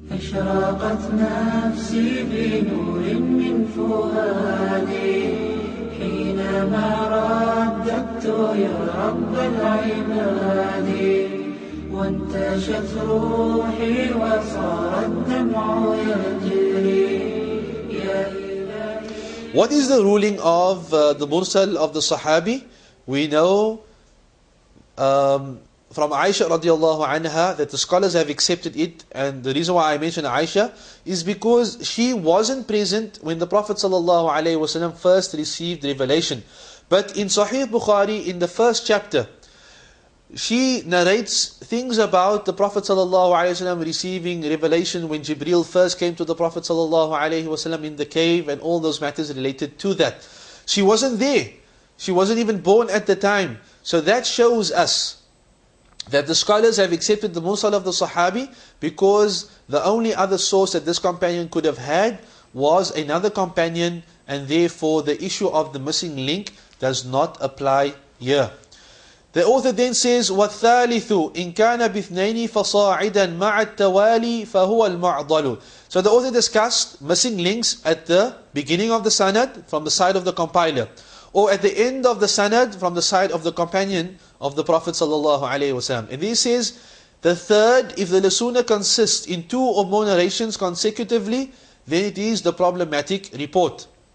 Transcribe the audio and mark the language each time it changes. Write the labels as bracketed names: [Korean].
[Arabic] أشرقت نفسي بنور من فؤادي حينما رددت يا رب العباد وانتشت روحي وصار الدمع يجري يا إلهي. [English] What is the ruling of the mursal of the Sahabi? We know from Aisha radiallahu anha that the scholars have accepted it, and the reason why I mention Aisha is because she wasn't present when the Prophet sallallahu alaihi wasallam first received revelation. But in Sahih Bukhari, in the first chapter, she narrates things about the Prophet sallallahu alaihi wasallam receiving revelation when Jibreel first came to the Prophet sallallahu alaihi wasallam in the cave, and all those matters related to that. She wasn't there. She wasn't even born at the time. So that shows us that the scholars have accepted the mursal of the Sahabi because the only other source that this companion could have had was another companion, and therefore the issue of the missing link does not apply here. The author then says, [Arabic] وَالثَّالِثُ إِنْ كَانَ بِاثْنَيْنِ فَصَاعِدًا مَعَ التَّوَالِي فَهُوَ الْمُعْضَلُ. [English] So the author discussed missing links at the beginning of the sanad from the side of the compiler, or at the end of the sanad from the side of the companion of the Prophet sallallahu alaihi wasallam. And he says, the third, if the lasuna consists in two or more narrations consecutively, then it is the problematic report.